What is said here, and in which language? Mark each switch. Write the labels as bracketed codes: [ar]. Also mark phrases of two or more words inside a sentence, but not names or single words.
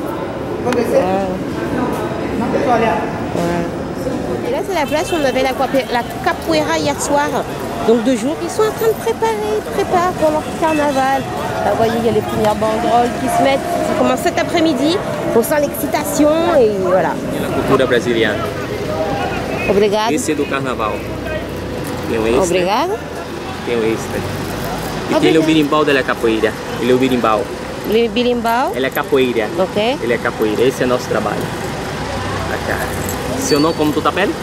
[fr] Et là, c'est la place où on avait la capoeira hier soir. Donc 2 jours, ils sont en train de préparer pour leur carnaval. Là, vous voyez, il y a les premières banderoles qui se mettent. Ça commence cet après-midi. On sent l'excitation et voilà. [it] La cultura brasiliana. [pt] Obrigado. Esse é do carnaval. Tem o extra. Obrigado. Tem o extra. E tem o birimbau da capoeira. Ele é o birimbau. [fr] Le birimbau. [pt] Ele é capoeira. Ok. Ele é capoeira. Esse é nosso trabalho. Seu nome como tu tá pele?